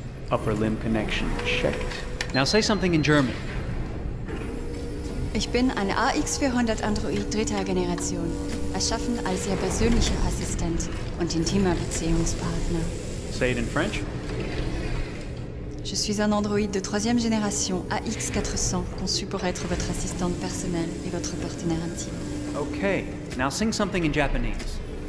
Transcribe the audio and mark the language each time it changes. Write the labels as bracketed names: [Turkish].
[English] Upper limb connection checked. Now say something in German. [German] Ich bin ein AX400 Android dritter Generation, erschaffen als Ihr persönlicher Assistent und intimer Beziehungspartner. [English] Say it in French. [French] Je suis un androïde de 3e génération, AX400, conçu pour être votre assistante personnelle et votre partenaire intime. [English] Okay, now sing something in Japanese.